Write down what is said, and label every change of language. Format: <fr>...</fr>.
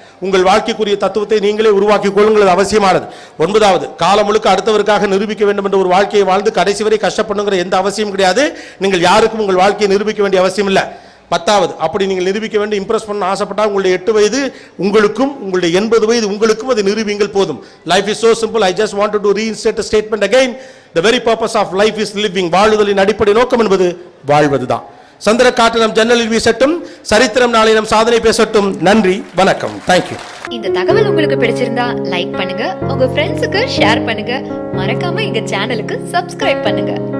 <ta>உங்கள் வாழ்க்கைக்குரிய தத்துவத்தை நீங்களே உருவாக்கிக் கொள்ளுங்கள், அவசியமானது. ஒன்பதாவது, காலம் முழுக்க அடுத்தவருக்காக நிரூபிக்க வேண்டும் என்ற ஒரு வாழ்க்கையை வாழ்ந்து கடைசி வரை கஷ்டப்படுங்கிற எந்த அவசியம் கிடையாது. நீங்கள் யாருக்கும் உங்கள் வாழ்க்கையை நிரூபிக்க வேண்டிய அவசியம் இல்லை. பத்தாவது, அப்படி நீங்கள் நிரூபிக்க வேண்டும், இம்ப்ரெஸ் பண்ண ஆசைப்பட்டால் உங்களுடைய 8 வயது உங்களுக்கும் உங்களுடைய 80 வயது உங்களுக்கும் அதை நிரூபிங்கள் போதும்.</ta> <en>Life is so simple. I just wanted to reinstate a statement again. The very purpose of life is living.</en> <ta>வாழுதலின் அடிப்படை நோக்கம் என்பது வாழ்வதுதான். சந்திர காற்று நம் ஜன்னலில் வீசட்டும், சரித்திரம் நாளை நம் சாதனை பேசட்டும். நன்றி, வணக்கம். தேங்க்யூ. இந்த தகவல் உங்களுக்கு பிடிச்சிருந்தா லைக் பண்ணுங்க, உங்க ஃப்ரெண்ட்ஸுக்கு ஷேர் பண்ணுங்க, மறக்காம எங்க சேனலுக்கு சப்ஸ்கிரைப் பண்ணுங்க.</ta>